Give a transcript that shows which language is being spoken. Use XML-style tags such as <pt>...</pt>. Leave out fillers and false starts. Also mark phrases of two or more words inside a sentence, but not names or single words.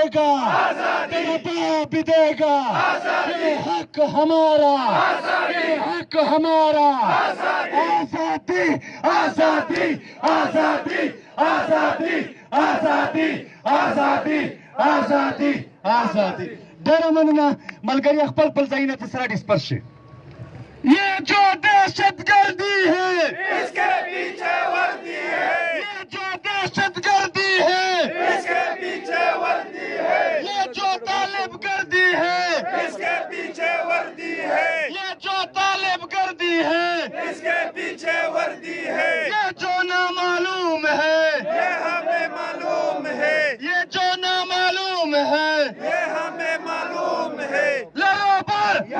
<ur>گا آزادی تیرا باپ بھی دے گا آزادی حق ہمارا آزادی حق ہمارا آزادی آزادی آزادی آزادی آزادی آزادی آزادی آزادی</ur> <ps>ډېره مننه ملګري خپل ځایونه ته سره ډسپرس شي</ps> <ur>یہ جو دہشت گردی ہے اس کے پیچھے وردی ہے یہ جو دہشت گردی ہے اس کے پیچھے وردی ہے یہ جو طالب گردی ہے اس کے پیچھے وردی ہے یہ جو طالب گردی ہے اس کے پیچھے وردی ہے یہ جو نامعلوم ہے یہ ہمیں معلوم ہے یہ جو نامعلوم ہے یہ ہمیں معلوم ہے لڑو پر</ur>